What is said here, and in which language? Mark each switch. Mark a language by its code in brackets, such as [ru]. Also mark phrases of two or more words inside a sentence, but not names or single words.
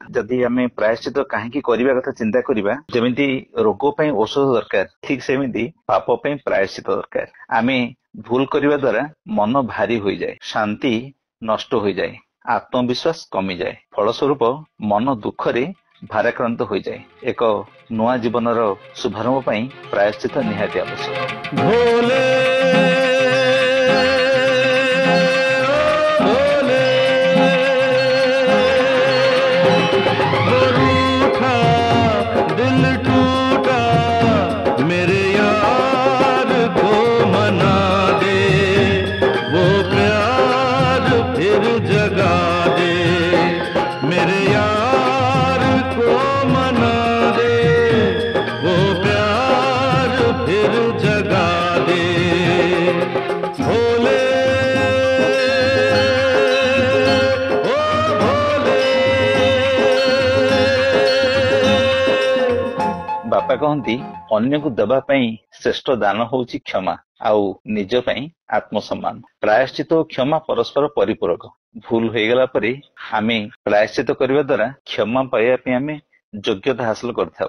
[or] ଯଦି ଆମେ ପ୍ରାୟଶ୍ଚିତ କାହିଁକି କରିବା କଥା ଚିନ୍ତା କରିବା, ଯେମିତି ରୋଗ ପାଇଁ ଔଷଧ ଦରକାର, ଠିକ ସେମିତି ପାପ ପାଇଁ ପ୍ରାୟଶ୍ଚିତ ଦରକାର। ଆମେ ଭୁଲ କରିବା ଦ୍ୱାରା ମନ ଭାରି ହୋଇଯାଏ, ଶାନ୍ତି ନଷ୍ଟ ହୋଇଯାଏ, ଆତ୍ମବିଶ୍ୱାସ କମିଯାଏ, ଫଳସ୍ୱରୂପ ମନ ଦୁଃଖରେ ଭାରାକ୍ରାନ୍ତ ହୋଇଯାଏ। ଏକ ନୂଆ ଜୀବନର ଶୁଭାରମ୍ଭ ପାଇଁ ପ୍ରାୟଶ୍ଚିତ ନିହାତି ଆବଶ୍ୟକ। [hi] भोले भोले वो रूठा दिल टूटा मेरे यार को मना दे, वो प्यार फिर जगा दे, मेरे यार को मना दे, वो प्यार फिर जगा दे। भोले ओ भोले। [or] ବାପା କହନ୍ତି ଅନ୍ୟକୁ ଦେବା ପାଇଁ ଶ୍ରେଷ୍ଠ ଦାନ ହଉଛି କ୍ଷମା, ଆଉ ନିଜ ପାଇଁ ଆତ୍ମସମ୍ମାନ। ପ୍ରାୟଶ୍ଚିତ ଓ କ୍ଷମା ପରସ୍ପର ପରିପୂରକ। ଭୁଲ ହୋଇଗଲା ପରେ ଆମେ ପ୍ରାୟଶ୍ଚିତ କରିବା ଦ୍ୱାରା କ୍ଷମା ପାଇବା ପାଇଁ ଆମେ ଯୋଗ୍ୟତା ହାସଲ କରିଥାଉ।